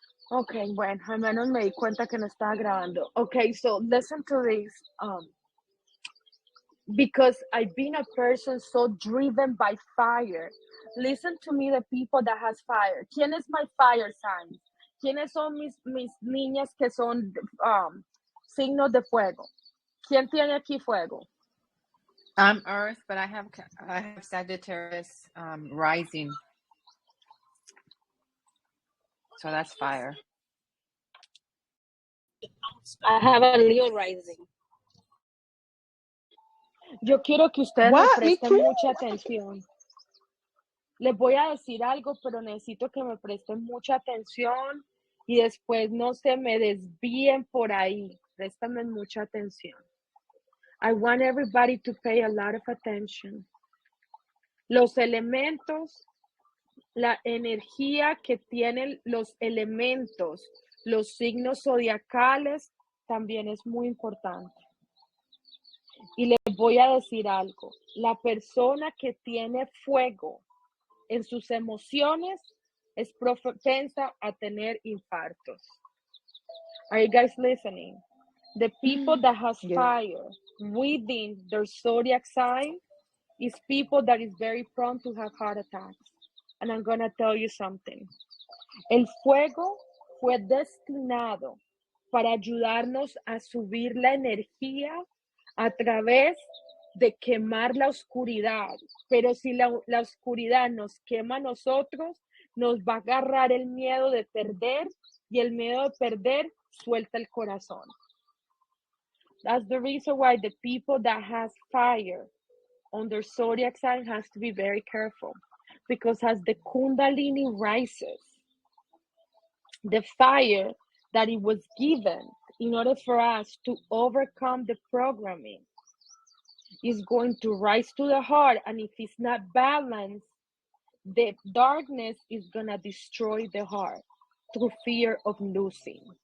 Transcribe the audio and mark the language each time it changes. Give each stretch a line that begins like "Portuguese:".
English: Okay,
Spanish: bueno, al menos me di cuenta que no estaba grabando.
English: Okay, so listen to this. Because I've been a person so driven by fire. Listen to me, the people that has fire.
Spanish: ¿Quién es
English: my fire sign?
Spanish: ¿Quiénes son mis niñas que son signos de fuego? ¿Quién tiene aquí fuego?
English: I'm Earth, but I have Sagittarius rising. So that's fire. I have a Leo rising.
Spanish: Yo quiero que ustedes me presten mucha atención. Les voy a decir algo, pero necesito que me presten mucha atención y después no se me desvíen por ahí. Préstame mucha atención.
English: I want everybody to pay a lot of attention.
Spanish: Los elementos, la energía que tienen los elementos, los signos zodiacales, también es muy importante. Y les voy a decir algo. La persona que tiene fuego en sus emociones es propensa a tener infartos.
English: Are you guys listening? The people that has fire within their zodiac sign is people that is very prone to have heart attacks. And I'm going to tell you something.
Spanish: El fuego fue destinado para ayudarnos a subir la energía a través de quemar la oscuridad. Pero si la oscuridad nos quema a nosotros, nos va a agarrar el miedo de perder, y el miedo de perder suelta el corazón.
English: That's the reason why the people that has fire on their zodiac sign has to be very careful, because as the Kundalini rises, the fire that it was given in order for us to overcome the programming is going to rise to the heart, and if it's not balanced, the darkness is going to destroy the heart through fear of losing.